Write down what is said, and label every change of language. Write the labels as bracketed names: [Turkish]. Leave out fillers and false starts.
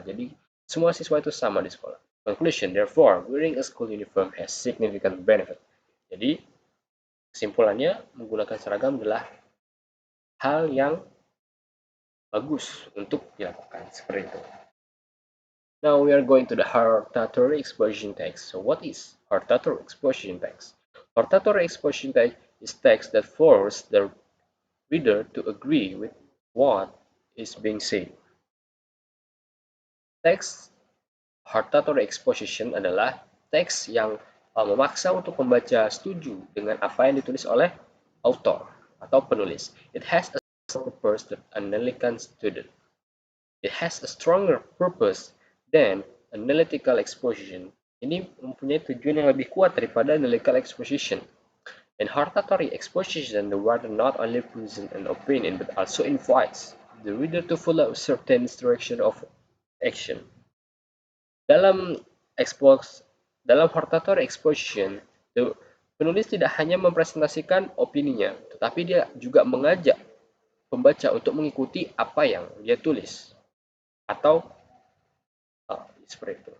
[Indonesian] Jadi semua siswa itu sama di sekolah. [English] Conclusion, therefore, wearing a school uniform has significant benefit. [Indonesian] Jadi kesimpulannya, menggunakan seragam adalah hal yang bagus untuk dilakukan seperti itu. [English] Now we are going to the hortatory exposition text. So what is hortatory exposition text? Hortatory exposition text is text that forces the reader to agree with what is being said. [Indonesian] Teks hortatory exposition adalah teks yang memaksa untuk pembaca setuju dengan apa yang ditulis oleh author atau penulis. [English] It has a purpose than analytical student. It has a stronger purpose than analytical exposition. [Indonesian] Ini mempunyai tujuan yang lebih kuat daripada analytical exposition. [English] In hortatory exposition, the writer not only presents an opinion but also invites the reader to follow certain direction of action. [Indonesian] Dalam dalam hortatory exposition, penulis tidak hanya mempresentasikan opininya, tetapi dia juga mengajak pembaca untuk mengikuti apa yang dia tulis atau seperti itu.